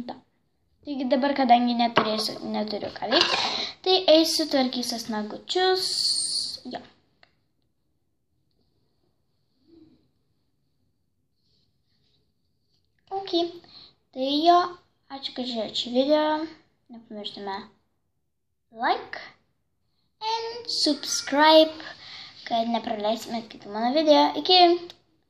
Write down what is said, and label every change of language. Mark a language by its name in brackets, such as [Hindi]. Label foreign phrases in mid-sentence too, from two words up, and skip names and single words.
[Lithuanian] Taigi dabar, kadangi neturiu ką veikti, tai eisiu tvarkysiu nagučius. Jo. Ok. Tai jo, Ačiū, kad žiūrėjote šį video. Nepamirštame [English] like and subscribe, [Lithuanian] kad nepraleisime kitų mano video. Iki!